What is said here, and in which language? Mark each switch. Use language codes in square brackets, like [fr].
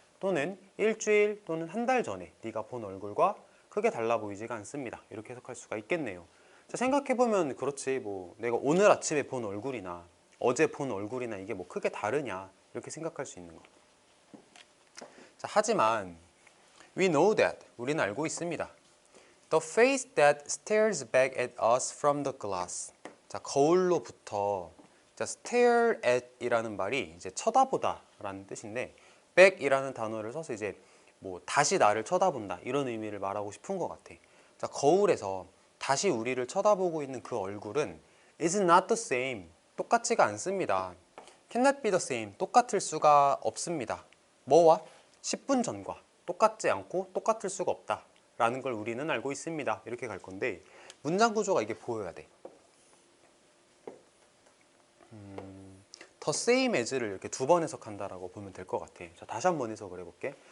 [ko] 또는 일주일 또는 한 달 전에 네가 본 얼굴과 크게 달라 보이지가 않습니다. 이렇게 해석할 수가 있겠네요. 자, 생각해보면 그렇지, 뭐 내가 오늘 아침에 본 얼굴이나 어제 본 얼굴이나 이게 뭐 크게 다르냐 이렇게 생각할 수 있는 거. 자, 하지만 [en] we know that, [ko] 우리는 알고 있습니다. [en] The face that stares back at us from the glass. [ko] 자, 거울로부터, 자, stare at 이라는 말이 이제 쳐다보다 라는 뜻인데, back 이라는 단어를 써서 이제 뭐 다시 나를 쳐다본다 이런 의미를 말하고 싶은 것 같아. 자, 거울에서 다시 우리를 쳐다보고 있는 그 얼굴은 [en] is not the same, [ko] 똑같지가 않습니다. [en] cannot be the same, [ko] 똑같을 수가 없습니다. 뭐와? 10분 전과 똑같지 않고 똑같을 수가 없다 라는 걸 우리는 알고 있습니다. 이렇게 갈 건데, 문장 구조가 이게 보여야 돼. the same as를 이렇게 두 번 해석한다라고 보면 될 것 같아. 자, 다시 한번 해석을 해볼게.